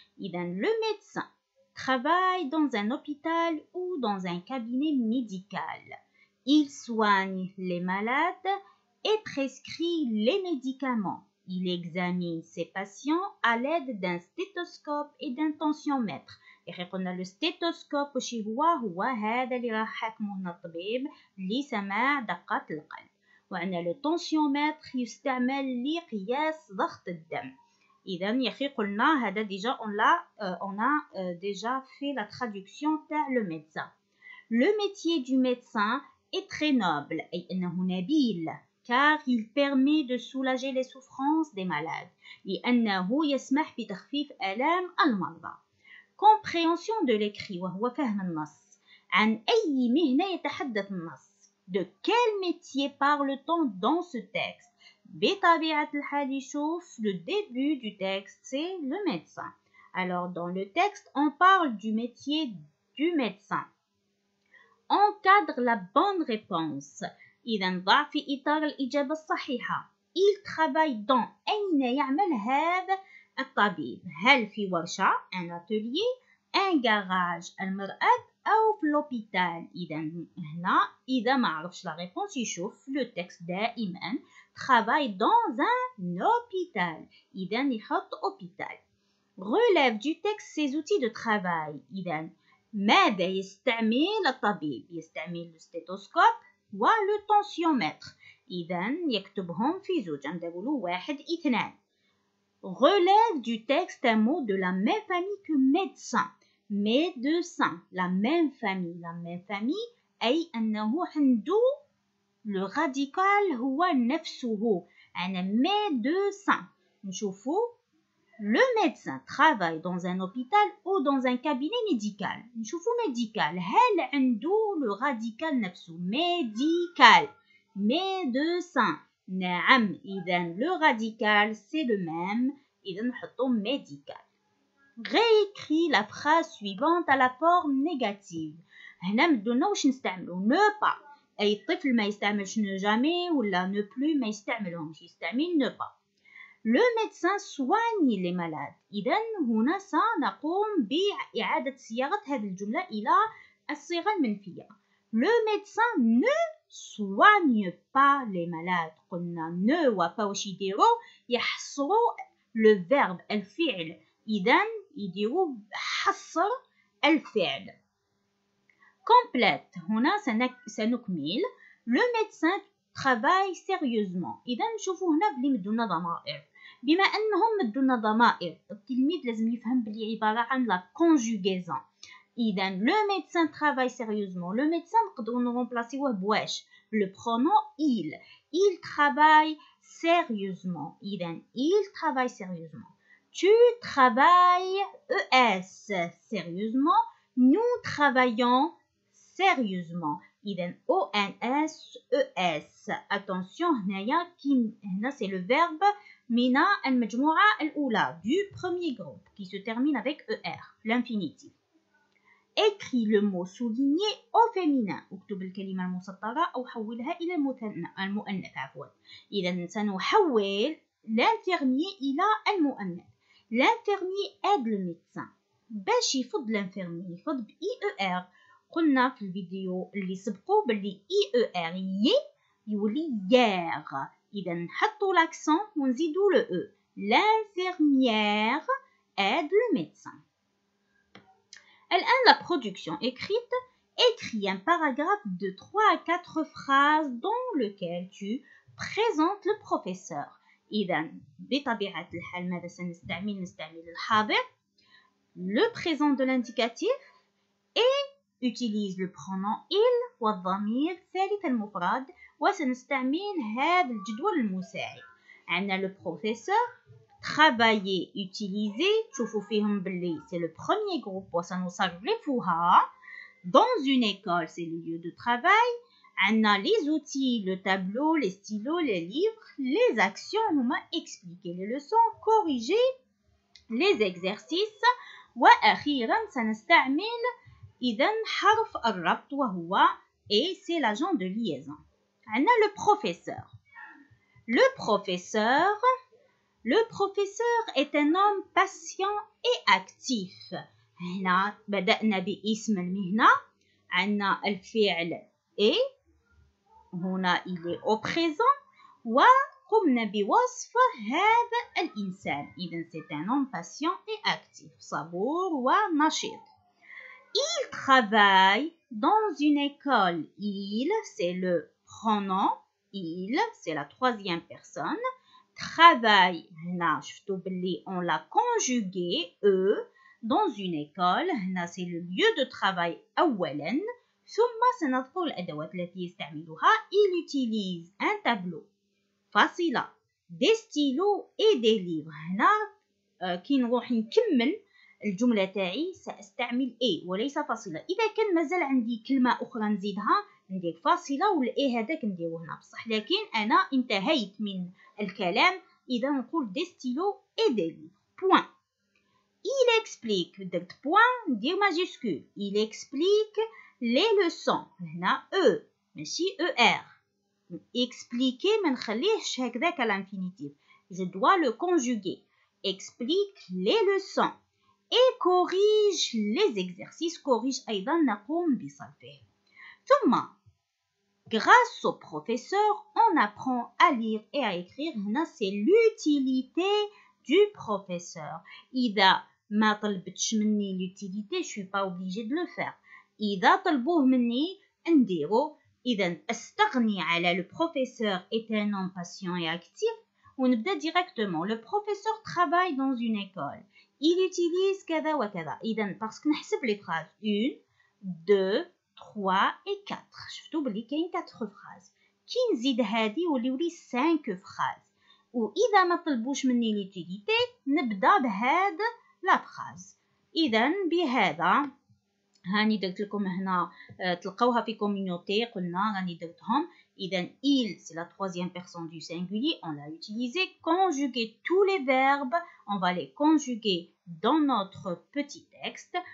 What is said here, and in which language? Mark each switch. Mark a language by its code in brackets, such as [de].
[fr] Le médecin travaille dans un hôpital ou dans un cabinet médical. Il soigne les malades et prescrit les médicaments. Il examine ses patients à l'aide d'un stéthoscope et d'un tensiomètre. [ar] قلنا الستيتوسكوب وش هو هذا اللي راح حكمه لنا الطبيب لسماع دقات القلب. وعندنا لو تونسيومتر يستعمل لقياس ضغط الدم. اذا يا اخي قلنا هذا ديجا [fr] on a déjà fait la traduction تاع le médecin. Le métier du médecin est très noble [ar] أي أنه نبيل [fr] car il permet de soulager les souffrances des malades [ar] لأنه يسمح بتخفيف آلام المرضى. [fr] Compréhension de l'écrit [ar] وهو فهم النص. عن أي مهنة يتحدث النص. [fr] De quel métier parle-t-on dans ce texte? [ar] بطبيعة الحال شوف [fr] le début du texte c'est le médecin. Alors dans le texte on parle du métier du médecin. Encadre la bonne réponse. [ar] إذا ضع في إطار الإجابة الصحيحة. [fr] Il travaille dans [ar] أين يعمل هذا الطبيب؟ هل في ورشة [fr] un atelier un garage [ar] المرآب أو في l'hôpital؟ هنا إذا ما عرفش la réponse يشوف le texte دائما [fr] travaille dans un hôpital [ar] إذا يحط hôpital. [fr] Relève du texte ses outils de travail. [ar] ماذا يستعمل الطبيب؟ يستعمل الستيتوسكوب ولو tensiomètre. يكتبهم في زوج نقولوا 1 2. [fr] Relève du texte un mot de la même famille que médecin. Médecin, la même famille. La même famille [ar] أي أنه عنده [fr] le radical هو نفسه. [ar] أنا [fr] médecin. [ar] نشوفوا [fr] le médecin travaille dans un hôpital ou dans un cabinet médical. نشوفوا médical. [ar] هل عنده le radical نفسه؟ médical. [fr] médecin. [ar] نعم إذا [fr] le radical c'est le même إذا نحطو médical. Réécris la phrase suivante à la forme négative. [ar] هنا مدولنا واش نستعملو [fr] ne pas. [ar] أي طفل ما يستعملش [fr] ne jamais [ar] ولا [fr] ne plus [ar] ما يستعملهمش يستعمل ne pas. [fr] Le médecin soigne les malades. [ar] إذا هنا سنقوم بإعادة صياغة هذه الجملة إلى الصيغة المنفية. [fr] Le médecin ne soigne pas les malades. [ar] قلنا ne وبا واش يديروا يحصروا le verbe الفعل. إذا يديروا حصر الفعل. [fr] Complète. [ar] هنا سنكمل. [fr] Le médecin travaille sérieusement. [ar] إذا نشوفوا هنا بلي مدونا ضمائر. بما أنهم مدونا ضمائر التلميذ لازم يفهم بلي عبارة عن [fr] la conjugaison. إذا le médecin travaille sérieusement. Le médecin [ar] نقدروا نرمبلاسيوه بواش [fr] le pronom il. Il travaille sérieusement. إذا il travaille sérieusement. Tu travailles ES sérieusement. Nous travaillons sérieusement. إذا ONS ES. Attention [ar] هنايا هنا [fr] c'est le verbe [ar] من المجموعة الأولى [fr] du premier groupe qui se termine avec ER l'infinitif. Écris le mot souligné au féminin. [ar] اكتب الكلمة المسطرة أو حولها إلى المؤنث عفوا. إذا سنحول [fr] l'infirmier [ar] إلى المؤنث. [fr] L'infirmier aide le médecin. [ar] باش يفض [fr] l'infirmier [ar] يفض IER. قلنا في الفيديو اللي سبقوا باللي IER يولي يير. إذا نحطوا [fr] l'accent [ar] ونزيدوا [fr] le E. L'infirmière aide le médecin. La production écrite. Écris un paragraphe de 3 à 4 phrases dans lequel tu présentes le professeur. [ar] إذا بطبيعة الحال ماذا نستعمل الحاضر [fr] le présent de l'indicatif et utilise le pronom il [ar] والضمير ثالث المفرد وسنستعمل هذا الجدول المساعد. [fr] عندنا le professeur travailler utiliser [ar] تشوفوا فيهم باللي [fr] c'est le premier groupe [ar] وسنصرفها. [fr] Dans une école c'est le lieu de travail. عندنا les outils le tableau les stylos les livres. Les actions هما expliquer les leçons corriger les exercices. [ar] وأخيرا سنستعمل إذا حرف الربط وهو [fr] et c'est l'agent de liaison. عندنا le professeur. Le professeur est un homme patient et actif. [ar] هنا بدأنا باسم المهنة. عندنا الفعل et هنا [fr] il est au présent [ar] وقمنا بوصف هذا الإنسان. [fr] إذن c'est un homme patient et actif, [ar] صبور ونشيط. [fr] Il travaille dans une école. Il, c'est le pronom. Il, c'est la troisième personne. Travaille, [ar] هنا شفتوا باللي [fr] on l'a conjugué E dans une école. هنا c'est le lieu de travail [ar] أولا. ثم سنذكر الأدوات التي يستعملها. [fr] Il utilise un tableau, [ar] فاصلة, [fr] des stylos et des livres. [ar] هنا كي نروح نكمل الجملة تاعي سأستعمل A وليس فاصلة. إذا كان مازال عندي كلمة أخرى نزيدها ندير فاصلة والA هذاك نديره هنا بصح، لكن أنا انتهيت من الكلام. [fr] إذا نقول des stylos et des livres. Point. Il explique. [ar] درت point ندير majuscule. [fr] Il explique les leçons. هنا E ماشي ER. Expliquer [ar] ما نخليهش هكذاك [fr] à l'infinitif. Je dois le conjuguer. Explique les leçons. Et corrige les exercices. Corrige [ar] أيضا نقوم بصرفه. ثم [fr] grâce au professeur on apprend à lire et à écrire. هنا c'est l'utilité du professeur. [ar] إذا ما طلبتش مني [fr] l'utilité je suis pas obligée de le faire. [ar] إذا طلبوه مني نديرو. إذا استغني على [fr] le professeur est un homme patient et actif [ar] ونبدأ [fr] directement. Le professeur travaille dans une école. Il utilise [ar] كذا وكذا. [fr] إذا parce que نحسب les phrases 1, 2, 3 et 4. [ar] شفتوا بلي كاين [fr] 4 phrases. [ar] كي نزيد هذه يوليو لي [fr] 5 phrases. [ar] وإذا ما طلبوش مني [fr] l'utilité [ar] نبدأ بهذا la phrase. إذا بهذا هاني درت لكم هنا تلقوها في [fr] communauté [ar] قلنا راني درتهم. [fr] إذا il c'est la troisième personne du singulier, on l'a utilisé. Conjuguer tous les verbes, on va les conjuguer dans notre petit texte.